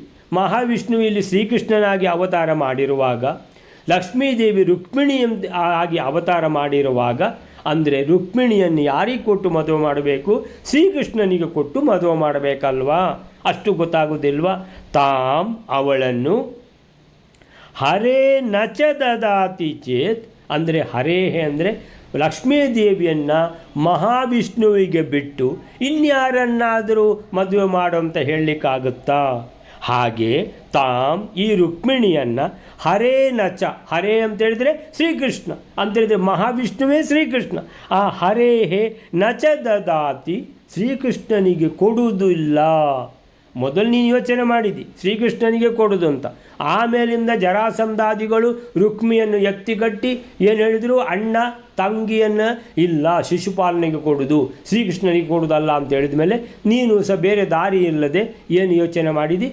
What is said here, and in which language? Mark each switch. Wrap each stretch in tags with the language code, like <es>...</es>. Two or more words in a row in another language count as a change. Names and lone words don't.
<kn>ಮಹಾವಿಷ್ಣು ಇಲ್ಲಿ ಶ್ರೀಕೃಷ್ಣನಾಗಿ ಅವತಾರ ಮಾಡಿರುವಾಗ, ಲಕ್ಷ್ಮೀದೇವಿ ರುಕ್ಮಿಣಿ ಆಗಿ ಅವತಾರ ಮಾಡಿರುವಾಗ, ಅಂದರೆ ರುಕ್ಮಿಣಿಯನ್ನು ಯಾರಿಗೆ ಕೊಟ್ಟು ಮದುವೆ ಮಾಡಬೇಕು? ಶ್ರೀಕೃಷ್ಣನಿಗೆ ಕೊಟ್ಟು ಮದುವೆ ಮಾಡಬೇಕಲ್ವಾ? ಅಷ್ಟು ಗೊತ್ತಾಗೋದಿಲ್ವಾ? ತಾಂ ಅವಳನ್ನು</kn> <sa>ಹರೇ ನಚ ದದಾತಿ ಚೇತ್</sa> <kn>ಅಂದರೆ ಹರೇಹೆ ಅಂದರೆ ಲಕ್ಷ್ಮೀದೇವಿಯನ್ನು ಮಹಾವಿಷ್ಣುವಿಗೆ ಬಿಟ್ಟು ಇನ್ಯಾರನ್ನಾದರೂ ಮದುವೆ ಮಾಡು ಅಂತ ಹೇಳಲಿಕ್ಕಾಗುತ್ತಾ? ಹಾಗೆ ತಾಂ ಈ ರುಕ್ಮಿಣಿಯನ್ನು</kn> <sa>ಹರೇ ನಚ,</sa> <kn>ಹರೇ ಅಂತೇಳಿದರೆ ಶ್ರೀಕೃಷ್ಣ ಅಂತೇಳಿದರೆ ಮಹಾವಿಷ್ಣುವೇ ಶ್ರೀಕೃಷ್ಣ. ಆ</kn> <sa>ಹರೇಹೇ ನಚ ದದಾತಿ</sa> <kn>ಶ್ರೀಕೃಷ್ಣನಿಗೆ ಕೊಡುವುದಿಲ್ಲ. ಮೊದಲು ನೀನು ಯೋಚನೆ ಮಾಡಿದಿ ಶ್ರೀಕೃಷ್ಣನಿಗೆ ಕೊಡೋದು ಅಂತ. ಆಮೇಲಿಂದ ಜರಾಸಂಧಾದಿಗಳು ರುಕ್ಮಿಯನ್ನು ಎತ್ತಿಗಟ್ಟಿ ಏನು ಹೇಳಿದರು? ಅಣ್ಣ ತಂಗಿಯನ್ನು ಇಲ್ಲ ಶಿಶುಪಾಲನೆಗೆ ಕೊಡೋದು, ಶ್ರೀಕೃಷ್ಣನಿಗೆ ಕೊಡೋದಲ್ಲ ಅಂತ ಹೇಳಿದ ಮೇಲೆ ನೀನು ಸಹ ಬೇರೆ ದಾರಿ ಇಲ್ಲದೆ ಏನು ಯೋಚನೆ ಮಾಡಿದಿ?</kn>